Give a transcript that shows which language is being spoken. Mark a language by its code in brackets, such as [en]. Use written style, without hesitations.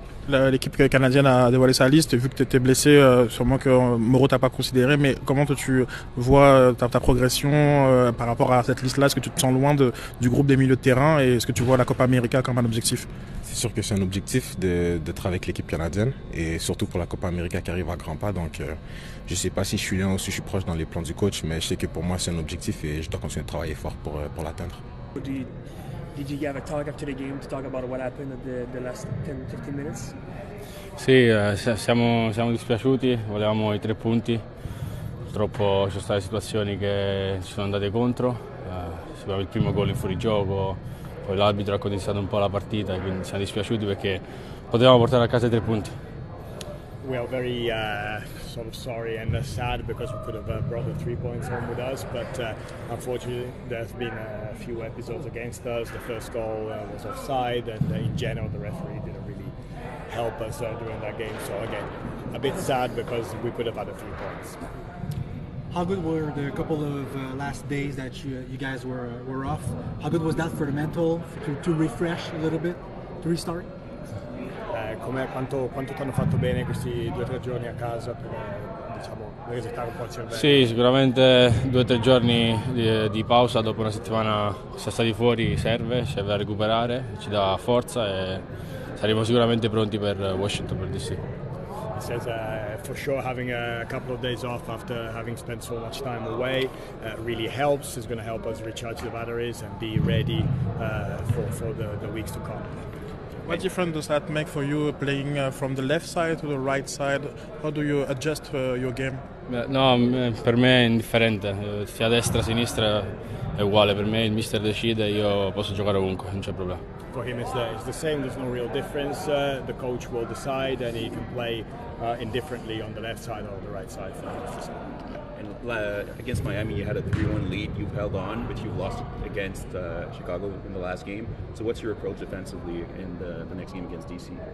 [fr] L'équipe canadienne a dévoilé sa liste, vu que tu étais blessé, sûrement que Moreau t'a pas considéré, mais comment tu vois ta progression par rapport à cette liste-là? Est-ce que tu te sens loin du groupe des milieux de terrain et est-ce que tu vois la Copa América comme un objectif? C'est sûr que c'est un objectif d'être avec l'équipe canadienne et surtout pour la Copa América qui arrive à grands pas. Donc je ne sais pas si je suis loin ou si je suis proche dans les plans du coach, mais je sais que pour moi c'est un objectif et je dois continuer de travailler fort pour l'atteindre. [en] Did you have a talk after the game to talk about what happened at the last 10-15 minutes? [it] Sì, siamo dispiaciuti, volevamo i 3 punti, purtroppo ci sono state situazioni che ci sono andate contro, sicuramente il primo gol in fuorigioco, poi l'arbitro ha condizione un po' la partita, quindi siamo dispiaciuti perché potevamo portare a casa i 3 punti. [en] We are very sort of sorry and sad because we could have brought the 3 points home with us, but unfortunately there's been a few episodes against us. The first goal was offside, and in general the referee didn't really help us during that game. So again, a bit sad because we could have had a few points. How good were the couple of last days that you guys were off? How good was that for the mental, to refresh a little bit, to restart? [it] quanto ti hanno fatto bene questi 2 o 3 giorni a casa per resettare un po' il cervello? Sì, sicuramente 2 o 3 giorni di pausa dopo una settimana che siamo stati fuori serve a recuperare, ci dà forza e saremo sicuramente pronti per Washington, per DC. [en] He says for sure having a couple of days off after having spent so much time away really helps. It's going to help us recharge the batteries and be ready for the weeks to come. What difference does that make for you playing from the left side to the right side? How do you adjust your game? [it] No, per me è indifferente, sia destra che sinistra è uguale, per me il mister decide, io posso giocare ovunque, non c'è problema. [en] For him it's the same, there's no real difference, the coach will decide and he can play indifferently on the left side or the right side. And against Miami, you had a 3-1 lead. You've held on, but you've lost against Chicago in the last game. So what's your approach defensively in the next game against DC?